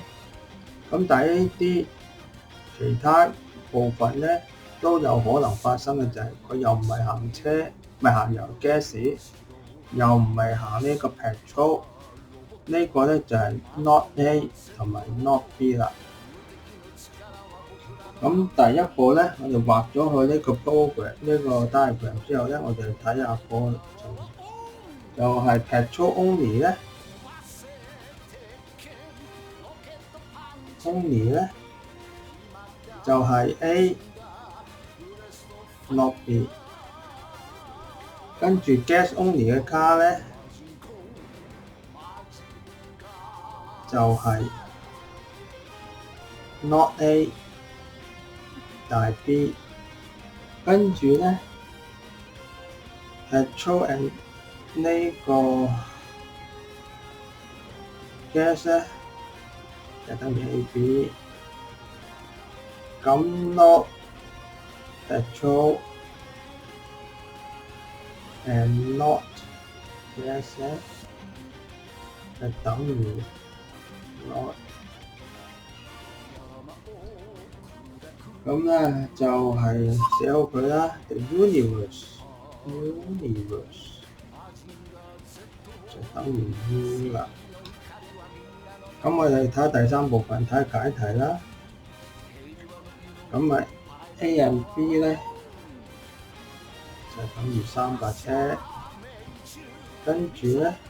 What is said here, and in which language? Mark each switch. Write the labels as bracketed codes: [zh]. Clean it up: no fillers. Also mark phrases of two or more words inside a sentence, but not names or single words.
[yue] 咁但係呢啲其他部分咧都有可能發生嘅就係佢又唔係行車，唔係行油 gas，又唔係行呢個 petrol，呢個咧就係 not A 同埋 not B 啦。咁第一個咧，我哋畫咗佢呢個 program 呢個 diagram 之後咧，我哋睇下個就係 [en] petrol only [yue] 咧就係 A not B， 跟住 [en] gas only [yue] 嘅卡咧就係 not A 但係 B， 跟住咧 [en] petrol and [yue] 呢個 gas 咧就等於 AB， 咁 [en] not petrol and not gas [yue] 咧就等於 not。咁咧就係寫好佢啦。 [en] The universe [yue] 就等於 U 啦。咁我哋睇下第三部分，睇下解題啦。咁咪 A and B 咧就等於3架車，跟住咧